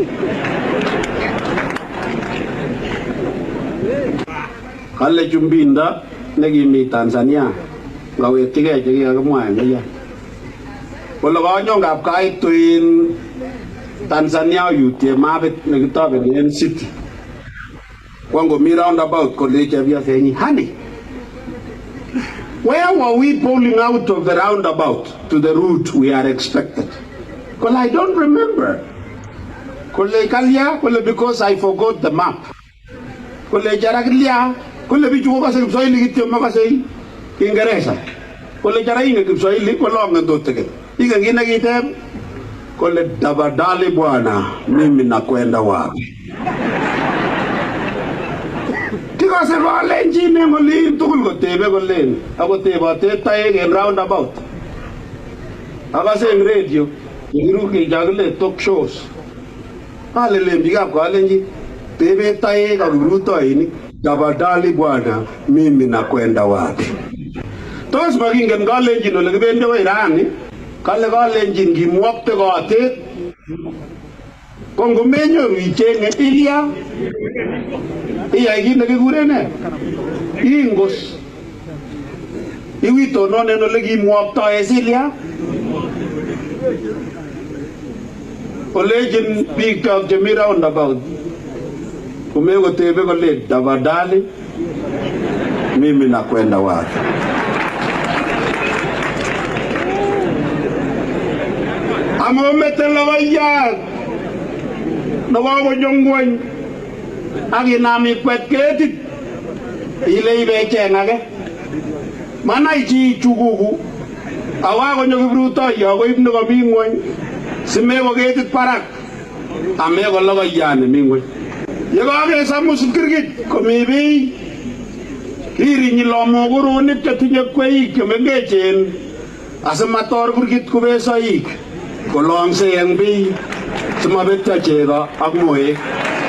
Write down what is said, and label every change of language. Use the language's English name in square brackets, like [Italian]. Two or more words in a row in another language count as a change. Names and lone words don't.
[Kalenjin] Kale chumbinda nekimi Tanzania ngawekchigei chekikakimwa eng kaya kole kanyo kapkaituin Tanzania yutie mapit nekitobeni en city wangomi roundabout kole chepyosenyi, [English] honey, where were we pulling out of the roundabout to the route we are expected? Well, I don't remember. [Kalenjin] Kole kalya, kole because I forgot the map. Kole jara kalya, kole bichu kokase Kiswahili kityo makase Kiingereza. Kole jara inge Kiswahili kolongen tuteke. Ike ngine kiteb kole [Swahili] tafadhali bwana mimi nakwenda wapi? [Kalenjin] Tikase Kalenjin eng olin tugul kotebe kolen akotebote taek en roundabout. Akase eng radio yekiruke chakile [English] talk shows. [Kalenjin] Alelen biikab Kalenjin tebe taek ak kiprutoinik [Swahili] tafadhali bwana mimi nakwenda wapi? [Kalenjin] Tos makingen Kalenjin ole kibendi wei rani? Kale Kalenjin kimwokte kotet ko ngomenyoru ichenge ilya iyai kit nekikure ne ingos iwitononen ole kimwoktoe Silya olechin biikchok chemi roundabout komekotebe kole [Swahili] tafadhali mimi nakwenda wapi? [Kalenjin] Amomete logoiyat nekokonyo ngwony akinam ikwet ketit ile ibe cheng age manai chi chukuku awakonyo kiprutoiyo koib nekomi ngwony simeko ketit barak ameko logoiyat nemi ngwony yekakesamus kirkit komi biy kirinyi lomokurunik chetinye kweik chemengechen asimator kirkit kubesoik kolongse eng biy simabetyo chego ak moek.